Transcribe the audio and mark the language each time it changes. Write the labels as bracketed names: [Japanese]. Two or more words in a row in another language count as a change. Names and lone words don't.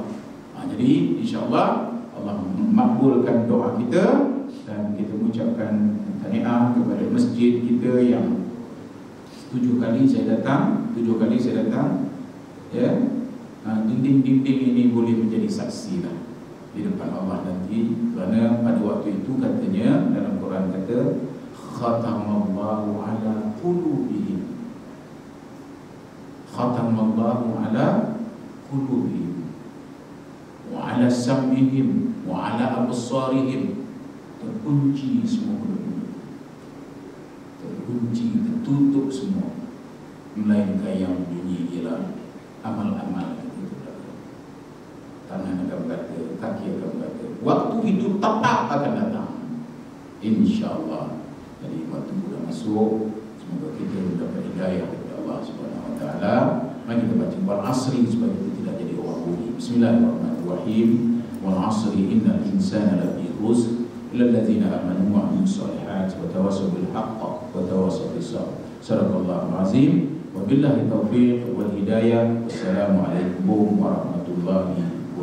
[Malay] Jadi [Arabic] إن شاء الله [Malay] Allah makbulkan doa kita dan kita mengucapkan tahniah kepada masjid kita yang 7 kali saya datang, ya. Dinding-dinding ini boleh menjadi saksi lah di depan Allah nanti, kerana pada waktu itu katanya dalam Quran kata [Arabic] ختم الله على قلوبهم ختم الله على قلوبهم وعلى سمعهم وعلى أبصارهم. [Malay] Terkunci semua qulub, terkunci, tertutup semua, melainkan yang bunyi ialah amal-amal itu. Tangan akan berkata, kaki akan berkata, waktu itu tetap akan datang, [Arabic] إن شاء الله. [Malay] Jadi waktu sudah masuk, semoga kita mendapat hidayah dari Allah [Arabic] سبحانه وتعالى. [Malay] Mari kita baca [Arabic] والعصر [Malay] supaya kita tidak jadi orang rugi. [Arabic] بسم الله الرحمن الرحيم والعصر إن الإنسان لفي خسر إلا الذين آمنوا وعملوا الصالحات وتواصوا بالحق وتواصوا بالصبر. صدق الله العظيم. وبالله التوفيق والهداية والسلام عليكم ورحمة الله وبركاته.